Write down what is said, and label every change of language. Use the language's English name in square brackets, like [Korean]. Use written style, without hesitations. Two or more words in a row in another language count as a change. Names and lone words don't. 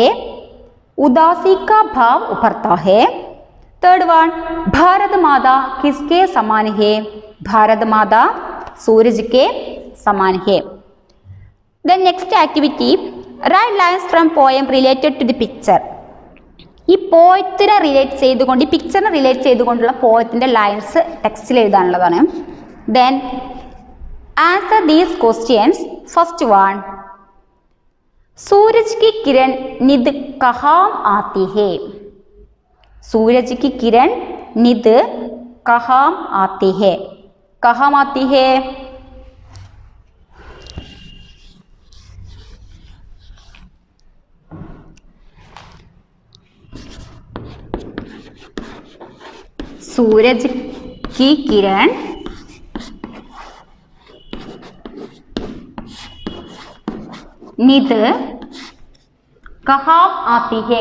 [Hindi] उदासी का भाव उभरता है। [English] third one, [Hindi] भारत माता किसके समान है? भारत माता सूरज के समान है। [English] then next activity, write lines from poem related to the picture. [Malayalam] ഈ പോയത്തിനെ റിലേറ്റ് ചെയ്തുകൊണ്ട്, ഈ പിക്ചറിനെ റിലേറ്റ് ചെയ്തുകൊണ്ടുള്ള പോയത്തിൻ്റെ ലൈൻസ് ടെക്സ്റ്റിൽ എഴുതാനുള്ളതാണ്. [English] then answer these questions. first one, [Hindi] सूरज की किरण निद कहाँ आती है? सूरज की किरण निद कहाँ आती है? कहाँ आती है? सूरज की किरण निद कहाँ आती है?